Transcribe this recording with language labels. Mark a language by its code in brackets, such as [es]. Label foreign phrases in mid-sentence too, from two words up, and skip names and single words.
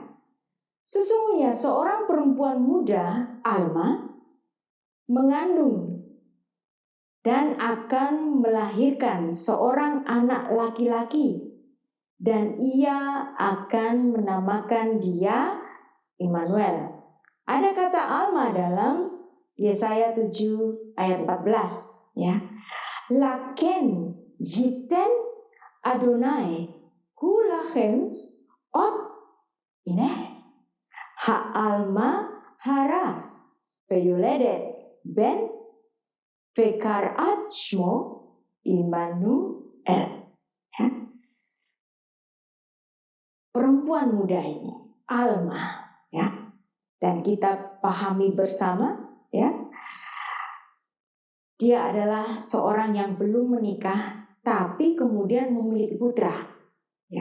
[id] Sesungguhnya seorang perempuan muda, Alma, mengandung dan akan melahirkan seorang anak laki-laki, dan ia akan menamakan dia Immanuel. Ada kata Alma dalam Yesaya 7 ayat 14, ya. [he] לכן יתן אדני הוא לכם אות הנה העלמה הרה ויולדת בן וקראת שמו עמנואל. [id] Perempuan muda ini Alma, ya, dan kita pahami bersama, ya, dia adalah seorang yang belum menikah tapi kemudian memiliki putra, ya.